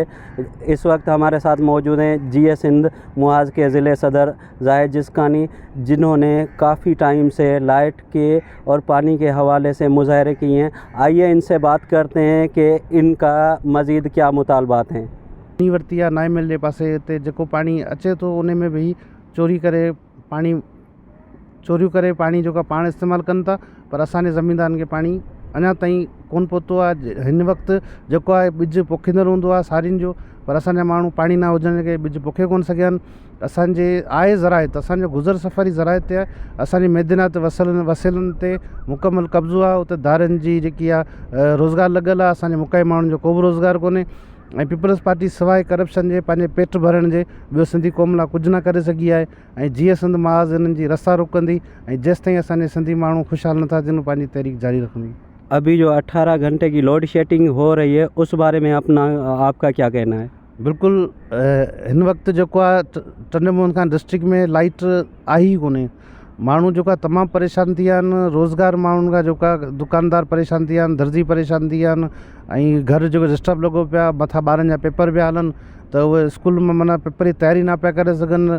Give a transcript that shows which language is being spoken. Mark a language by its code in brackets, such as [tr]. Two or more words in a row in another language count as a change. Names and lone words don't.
[ur] اس وقت ہمارے ساتھ موجود ہیں GA سندھ محاذ کے ضلع صدر زاہد جسکانی، جنہوں نے کافی ٹائم سے لائٹ کے اور پانی کے حوالے سے مظاہرے کیے ہیں۔ آئیے ان سے بات کرتے ہیں کہ ان کا مزید کیا مطالبات ہیں۔ [sd] پانی ورتی आहे 9 मील जे पासे हिते जेको पाणी अचे थो उन में बि चोरियूं करे पाणी जेको पाण इस्तेमालु कनि था, पर असांजे ज़मीनदारनि खे पाणी अञा ताईं कोन पहुतो आहे। हिन वक़्तु जेको आहे ॿिज पोखींदड़ हूंदो आहे सारियुनि जो, पर असांजा माण्हू पाणी न हुजण जे ॿिज पोखे कोन सघिया आहिनि। असांजे आहे ज़राइत, असांजो गुज़र सफ़री ज़राइत ते आहे। असांजी मैदानात वसीलनि ते मुकमल कब्ज़ो आहे। उते धारनि जी जेकी आहे रोज़गार लॻल आहे। असांजे मुकाई माण्हुनि जो को बि रोज़गार कोन्हे। ऐं पीपल्स पार्टी सवाइ करप्शन जे पंहिंजे पेट भरण जे ॿियो सिंधी क़ौम लाइ कुझु न करे सघी आहे। ऐं GA सिंध महाज़ हिननि जी रस्ता रोकंदी ऐं जेसि ताईं असांजे सिंधी माण्हू ख़ुशहाल नथा थियनि पंहिंजी तहरीक जारी रखंदी। [ur] ابھی جو 18 گھنٹے کی لوڈ شیڈنگ ہو رہی ہے، اس بارے میں آپ کا کیا کہنا ہے؟ [sd] बिल्कुल हिन वक़्तु जेको आहे टंडो मोहन खान डिस्ट्रिक्ट में लाइट आई ई कोन्हे। माण्हू जेको आहे तमामु परेशान थी विया आहिनि। रोज़गार माण्हुनि खां जेको आहे दुकानदार परेशान थी विया आहिनि, दर्जी परेशान थी विया आहिनि। ऐं घर जेको डिस्टर्ब लॻो पियो आहे, मथां ॿारनि जा पेपर पिया हलनि, त उहे स्कूल में माना पेपर जी तयारी न पिया करे सघनि।